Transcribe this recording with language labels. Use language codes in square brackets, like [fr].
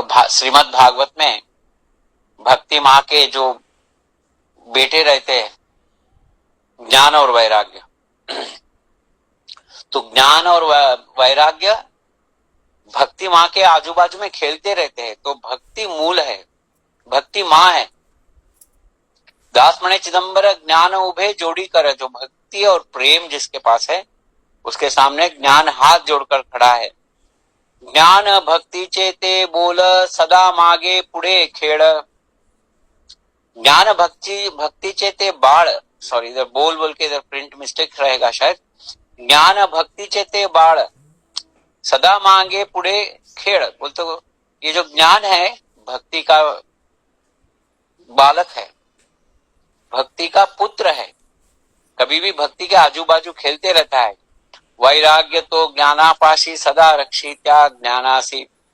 [hi] श्रीमद् भागवत में भक्ति माँ के जो बेटे रहते हैं, ज्ञान और वैराग्य, तो ज्ञान और वैराग्य भक्ति माँ के आजू बाजू में खेलते रहते हैं। तो भक्ति मूल है, भक्ति माँ है। [mr] दास मणे चिदंबर, ज्ञान उभे जोड़ी कर, [hi] जो भक्ति और प्रेम जिसके पास है उसके सामने ज्ञान हाथ जोड़कर खड़ा है। [mr] ज्ञान भक्ति चेते बोल, सदा मागे पुढे खेळ। ज्ञान भक्ति चेते बाळ, [hi] सॉरी इधर बोल के इधर प्रिंट मिस्टेक रहेगा शायद। [mr] ज्ञान भक्ति चेते बाळ, सदा मांगे पुढे खेळ। [hi] बोलते ये जो ज्ञान है भक्ति का बालक है, भक्ति का पुत्र है, कभी भी भक्ति के आजू बाजू खेलते रहता है। [mr] वैराग्य तो ज्ञानापाशी, सदा रक्षी त्या ज्ञानासी।